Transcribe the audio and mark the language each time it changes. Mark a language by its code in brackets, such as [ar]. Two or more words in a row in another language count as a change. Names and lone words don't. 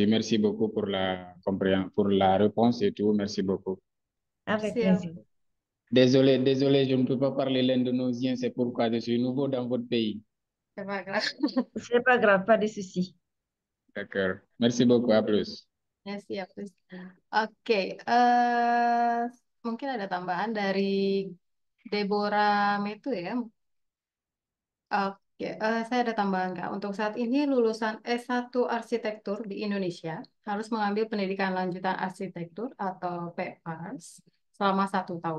[fr] Merci beaucoup pour pour la réponse et tout. Merci beaucoup. Avec [id] Siap. [fr] plaisir. Désolé, je ne peux pas parler l'indonésien, c'est pourquoi je suis nouveau dans votre pays. C'est pas grave. C'est pas grave, pas de souci. D'accord. Merci beaucoup, à plus. [id] Ya, siap. Oke, mungkin ada tambahan dari Deborah Metu ya. Oke, saya ada tambahan Kak. Untuk saat ini lulusan S1 Arsitektur di Indonesia harus mengambil pendidikan lanjutan arsitektur atau PEPARS selama 1 tahun.